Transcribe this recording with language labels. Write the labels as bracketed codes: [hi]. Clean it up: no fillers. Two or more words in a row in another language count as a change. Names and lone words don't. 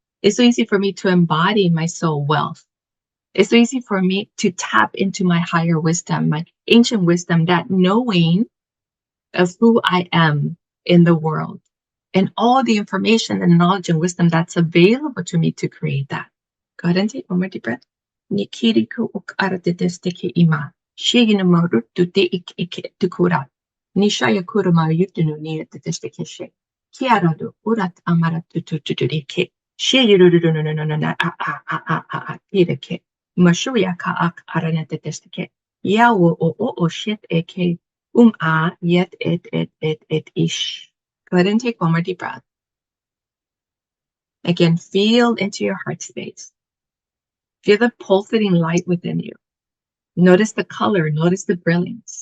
[en] It's so easy for me to embody my soul wealth. It's so easy for me to tap into my higher wisdom, my ancient wisdom, that knowing of who I am in the world and all the information and knowledge and wisdom that's available to me to create that. Go ahead and take one more deep breath. Nikiriku uk aratitesteke ima. Shiginamoru tute ik tukura. Nishaya kuruma yutunu niyatetesteke she. Kiaradu urat amaratu tutudike. Shigirurunununununa a a a a a a tireke. Mashuya ka ak aranetetesteke. Yawo o shit eke. Yet it ish. Go ahead and take one more deep breath. Again, feel into your heart space. Feel the pulsating light within you. Notice the color, notice the brilliance.